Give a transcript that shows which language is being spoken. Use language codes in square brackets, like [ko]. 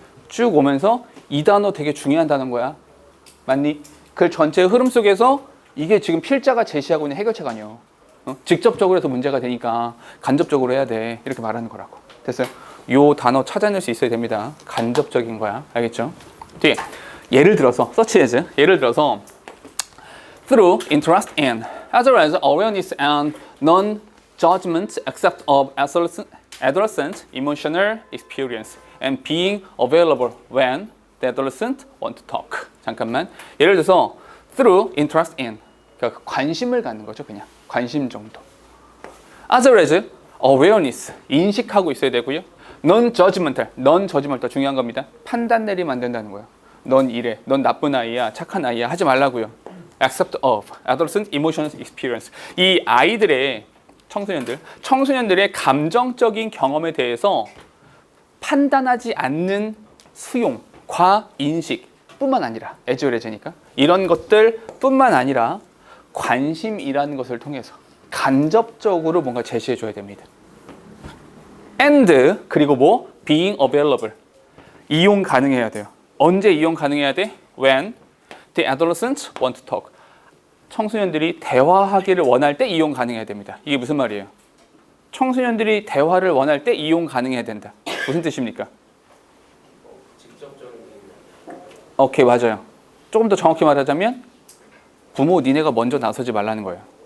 [ko] 쭉 오면서 이 단어 되게 중요한 단어인 거야. 맞니? 그 전체의 흐름 속에서 이게 지금 필자가 제시하고 있는 해결책 아니에요. 직접적으로 해서 문제가 되니까 간접적으로 해야 돼. 이렇게 말하는 거라고. 됐어요? 요 단어 찾아낼 수 있어야 됩니다. 간접적인 거야. 알겠죠? 뒤에 예를 들어서 [en] such as [ko] 예를 들어서 [en] through interest in as well as awareness and non-judgment except of adolescent emotional experience and being available when the adolescent want to talk. [ko] 잠깐만. 예를 들어서 [en] through interest in [ko] 그러니까 관심을 갖는 거죠. 그냥 관심 정도. [en] as well as awareness [ko] 인식하고 있어야 되고요. [en] non-judgmental non-judgmental [ko] 중요한 겁니다. 판단 내리면 안 된다는 거예요. 넌 이래, 넌 나쁜 아이야, 착한 아이야 하지 말라고요. [en] Except of adolescent emotional experience. [ko] 이 아이들의 청소년들의 감정적인 경험에 대해서 판단하지 않는 수용, 과 인식뿐만 아니라 [en] as well as [ko] 니까 이런 것들뿐만 아니라 관심이라는 것을 통해서 간접적으로 뭔가 제시해 줘야 됩니다. and 그리고 뭐 [en] being available [ko] 이용 가능해야 돼요. 언제 이용 가능해야 돼? [en] When the adolescents want to talk. [ko] 청소년들이 대화하기를 원할 때 이용 가능해야 됩니다. 이게 무슨 말이에요? 청소년들이 대화를 원할 때 이용 가능해야 된다. 무슨 뜻입니까? 오케이, 맞아요. 조금 더 정확히 말하자면 부모 니네가 먼저 나서지 말라는 거예요.